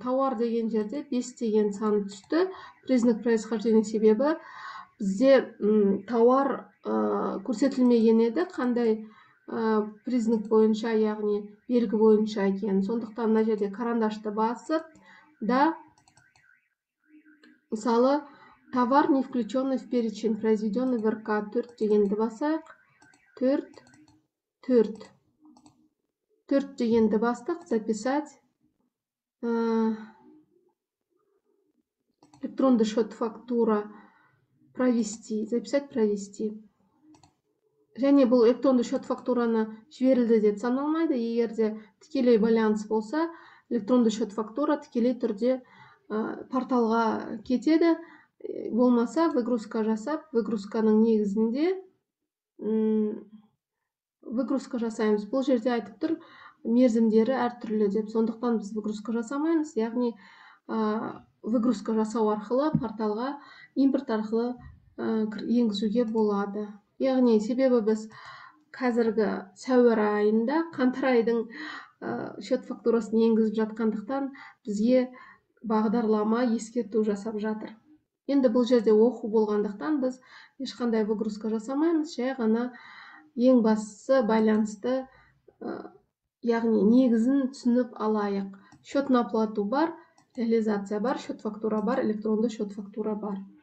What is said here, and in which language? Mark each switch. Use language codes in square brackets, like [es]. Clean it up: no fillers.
[kk] Тауар деген жерде 5 деген сан түсті. [ru] Признак происхождения [kk] себебі бізде тауар көрсетілмеген еді, қандай признак бойынша, яғни белгі бойынша екен. Сондықтан мына жерде карандашты басып, да мысалы [ru] Товар не включенный в перечень, произведенный в РК. [kk] 4 дегенді басайық. 4 дегенді бастық. Записать. [ru] Электронный счет фактура. Провести. Записать, провести. [kk] Және бұл электронды счет фактураны жіберілді деп саналмайды. Егерде тікелей байланыс болса, электронды счет фактура тікелей түрде порталға кетеді. Болмаса, выгрузка жасап, выгрузканың негізінде выгрузка жасаймыз. Бұл жерде айтып тұр, мерзімдері әртүрлі деп. Сондықтан біз выгрузка жасамаймыз. Яғни выгрузка жасау арқылы порталға импорт арқылы енгізуге болады. Яғни себебі біз қазіргі сәуір айында қаңтар айдың счет фактурасын енгізіп жатқандықтан бізге бағдарлама ескерту жасап жатыр. Енді бұл жерде оқу болғандықтан біз ешқандай выгрузка жасамаймыз, жай ғана ең бастысы байланысты, яғни негізін түсініп алайық. Счет на оплату бар, реализация бар, счет фактура бар, электронды счет фактура бар.